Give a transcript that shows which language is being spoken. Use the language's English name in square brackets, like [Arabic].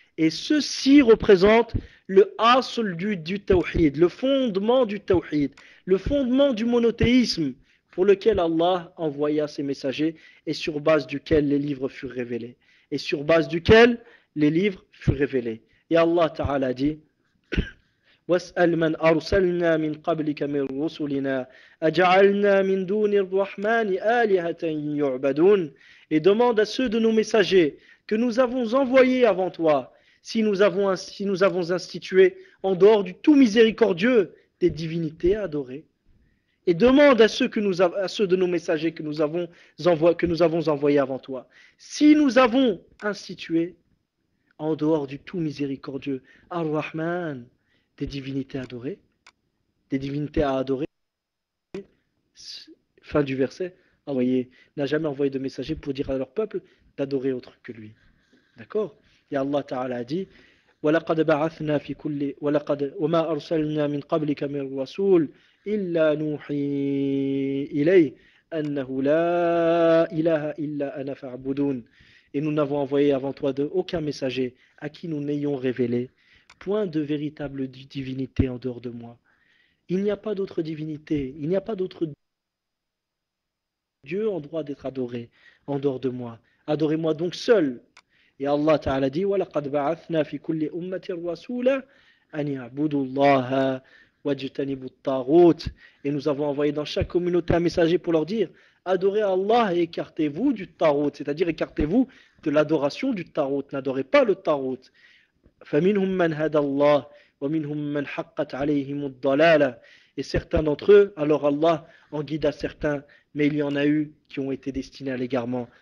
[French] Et ceci représente le asl du tawhid, le fondement du tawhid, le fondement du monothéisme pour lequel Allah envoya ses messagers et sur base duquel les livres furent révélés. et sur base duquel les livres furent révélés. Et Allah Ta'ala dit [Arabic] وَاسْأَلْ مَنْ أَرْسَلْنَا مِنْ قَبْلِكَ مِنْ رُسُلِنَا أَجَعَلْنَا مِنْ دُونِ الرَّحْمَنِ آلِهَةً يُعْبَدُونَ. [French] Et demande à ceux de nos messagers que nous avons envoyés avant toi, si nous avons institué en dehors du tout miséricordieux des divinités à adorer. Et demande à ceux de nos messagers que nous avons envoyés avant toi, si nous avons institué en dehors du tout miséricordieux Ar-Rahman, des divinités adorées, des divinités à adorer. Fin du verset. N'a jamais envoyé de messager pour dire à leur peuple d'adorer autre que lui. D'accord? Et Allah Ta'ala a dit [Arabic] وَلَقَدْ بَعَثْنَا فِي كُلِّ وَمَا أَرْسَلْنَا مِنْ قَبْلِكَ مِنْ رَسُولٍ إِلَّا نُوحِي إِلَيْهِ أَنَّهُ لَا إِلَهَ إِلَّا أَنَا فَاعْبُدُونِ. [French] Et nous n'avons envoyé avant toi aucun messager à qui nous n'ayons révélé point de véritable divinité en dehors de moi. Il n'y a pas d'autre divinité, il n'y a pas d'autre Dieu en droit d'être adoré en dehors de moi. Adorez-moi donc seul. Et Allah Ta'ala dit [Arabic] وَلَقَدْ بَعَثْنَا فِي كُلِّ أُمَّةٍ رَسُولًا أَنِ اعْبُدُوا اللَّهَ وَاجْتَنِبُوا الطَّاغُوتَ. [French] Et nous avons envoyé dans chaque communauté un messager pour leur dire adorez Allah et écartez-vous du tarot, c'est-à-dire écartez-vous de l'adoration du tarot, n'adorez pas le tarot. [Arabic] فَمِنْهُمْ مَنْ هَدَى اللَّهُ وَمِنْهُمْ مَنْ حَقَّتْ عَلَيْهِمُ الضَّلَالَةُ. [French] Et certains d'entre eux, alors Allah en guida certains, mais il y en a eu qui ont été destinés à l'égarement.